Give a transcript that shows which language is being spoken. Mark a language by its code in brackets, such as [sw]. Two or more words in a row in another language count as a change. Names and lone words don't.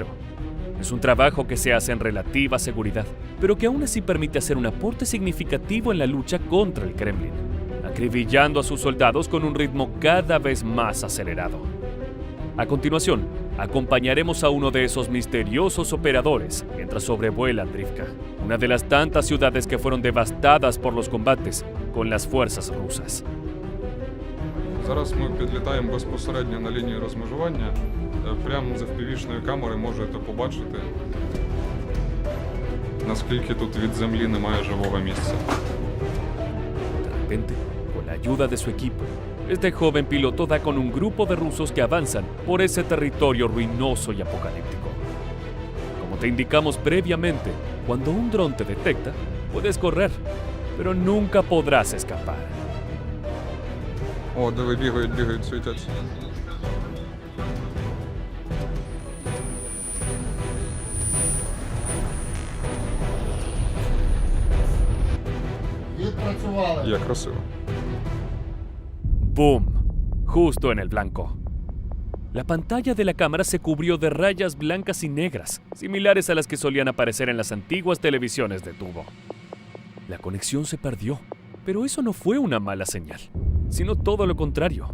[es] Es un trabajo que se hace en relativa seguridad, pero que aún así permite hacer un aporte significativo en la lucha contra el Kremlin, acribillando a sus soldados con un ritmo cada vez más acelerado. A continuación, acompañaremos a uno de esos misteriosos operadores mientras sobrevuela Andrivka, una de las tantas ciudades que fueron devastadas por los combates con las fuerzas rusas. [uk] Зараз ми підлітаємо безпосередньо на лінію розмежування. Прямо з FPV-шної камери можете побачити, наскільки тут від землі немає живого місця. [es] De repente, con la ayuda de su equipo, este joven piloto da con un grupo de rusos que avanzan por ese territorio ruinoso y apocalíptico. Como te indicamos previamente, cuando un dron te detecta, puedes correr, pero nunca podrás escapar. [uk] О, диви, бігають, світяться. Відпрацювали. Як красиво. [es] ¡Boom! Justo en el blanco. La pantalla de la cámara se cubrió de rayas blancas y negras, similares a las que solían aparecer en las antiguas televisiones de tubo. La conexión se perdió, pero eso no fue una mala señal, sino todo lo contrario.